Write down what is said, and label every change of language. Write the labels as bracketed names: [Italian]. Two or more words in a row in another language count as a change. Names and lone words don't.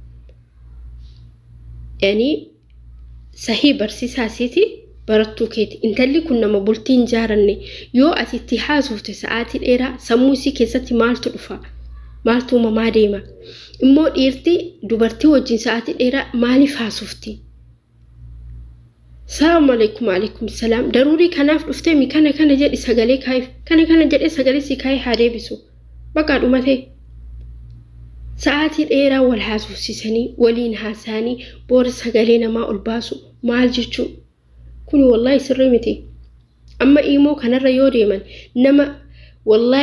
[Oromo] yaani sahii barsiisaa siiti barattuu keeti intalli kun nama bultiin jaaranne yoo ati itti haasofte sa'aatii dheeraa sammuu isii keessatti maaltu dhufa maaltu uumamaa deema immoo dhiirti dubartii wajjin sa'aatii dheeraa maaliif haasofti [Arabic] السلام عليكم [Oromo] salam daruuri kanaaf dhuftee mi kana jedhi sagalee kaayif kana jedhe sagalee si kaayee haa deebisu bakka dhumate sa'aatii dheeraa wal haasofsiisanii waliin haasa'anii boora sagalee namaa ol baasu maal jechuu kuni wallahi sirrii miti amma imoo kanarra yoo deeman nama wallahi